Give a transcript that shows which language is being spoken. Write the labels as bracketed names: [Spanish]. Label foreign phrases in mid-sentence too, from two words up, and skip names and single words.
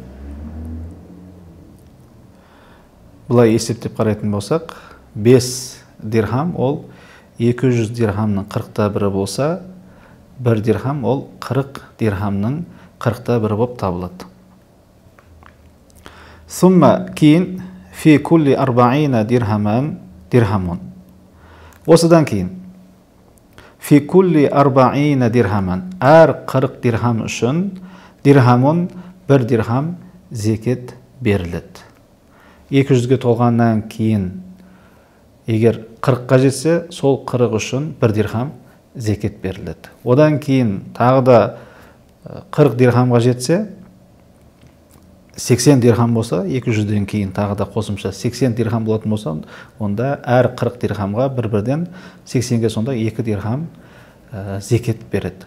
[Kazakh] Бұлай есептеп қарайтын болсақ, 5 дирхам ол 200 дирхамның 40-1 болса, 1 дирхам ол 40 дирхамның 40-1 болып табылады. [Arabic] Сумма кейін في كل 40 درهم. [Kazakh] Осыдан кейін [Arabic] في كل 40 درهما, [Kazakh] әр 40 дирхам үшін дирхамун 1 дирхам зекет беріледі. 200-ге толғаннан кейін егер 40-қа жетсе, сол 40 үшін 1 дирхам зекет беріледі. Одан кейін тағы да 40 дирхамға жетсе, 80 дирхам болса, 200-ден кейін тағы да қосымша 80 дирхам болатын болса, онда әр 40 дирхамға бір-бірден 80-ге сонда 2 дирхам зекет береді.